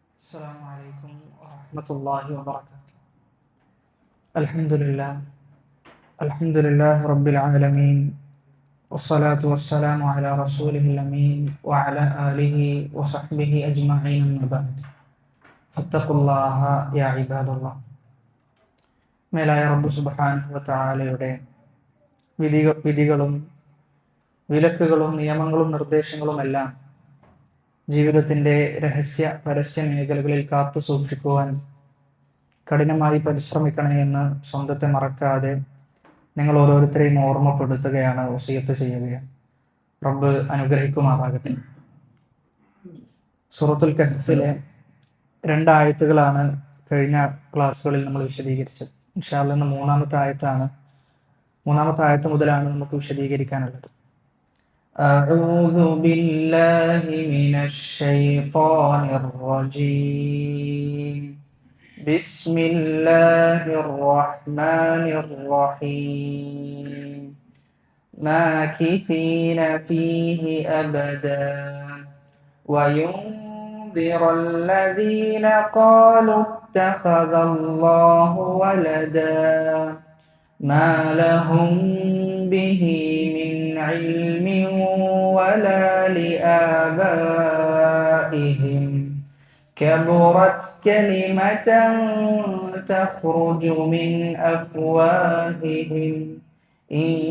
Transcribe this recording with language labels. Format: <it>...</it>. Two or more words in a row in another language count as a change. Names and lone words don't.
<ar>السلام عليكم ورحمة الله وبركاته. الحمد لله رب العالمين، والصلاة والسلام على رسوله الأمين وعلى آله وصحبه أجمعين، أما بعد فاتقوا الله يا عباد الله.</ar> <ml>മേലായ റബ്ബ്</ml> <ar>سبحانه وتعالى</ar> <ml>വിധികളും വിലക്കുകളും നിയമങ്ങളും നിർദ്ദേശങ്ങളുമെല്ലാം ജീവിതത്തിൻ്റെ രഹസ്യ പരസ്യ മേഖലകളിൽ കാത്തു സൂക്ഷിക്കുവാൻ കഠിനമായി പരിശ്രമിക്കണേ എന്ന് സ്വന്തത്തെ മറക്കാതെ നിങ്ങൾ ഓരോരുത്തരെയും ഓർമ്മപ്പെടുത്തുകയാണ്, വസിയത്ത് ചെയ്യുകയാണ്. റബ്ബ് അനുഗ്രഹിക്കുമാറാകട്ടെ. സൂറത്തുൽ കഹ്ഫിലെ 2 ആയത്തുകളാണ് കഴിഞ്ഞ ക്ലാസ്സുകളിൽ നമ്മൾ വിശദീകരിച്ചത്.</ml> <ar>إن شاء الله</ar> <ml>ഇന്ന് മൂന്നാമത്തെ ആയത്ത് മുതലാണ് നമുക്ക് വിശദീകരിക്കാനുള്ളത്.</ml> <ar>أعوذ بالله من الشيطان الرجيم. بسم الله الرحمن الرحيم. ماكثين فيه أبدا وينذر الذين قالوا اتخذ الله ولدا ما لهم به من علم ولا لآبائهم كبرت كلمة تخرج من أفواههم إن</ar>